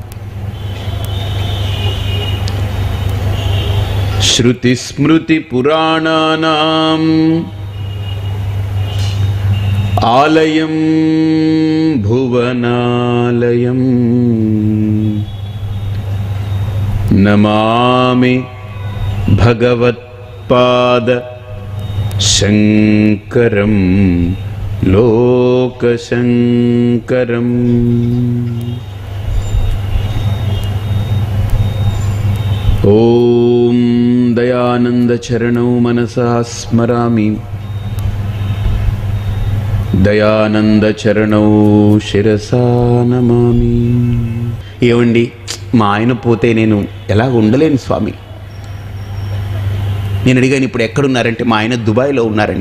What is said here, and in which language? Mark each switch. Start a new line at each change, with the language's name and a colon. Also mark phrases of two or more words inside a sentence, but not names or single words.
Sanskrit: श्रुतिस्मृतिपुराणानाम् आलयं भुवनालयं नमामि भगवत्पाद शंकरं लोकशंकरम्। ओम दयानंद चरणौ मनसा स्मरामि, దయానంద చరణౌ శిరసా నమామి.
Telugu: ఏమండి, మా ఆయన పోతే నేను ఎలా ఉండలేను స్వామి. నేను అడిగాను, ఇప్పుడు ఎక్కడున్నారంటే మా ఆయన దుబాయ్లో ఉన్నారండి.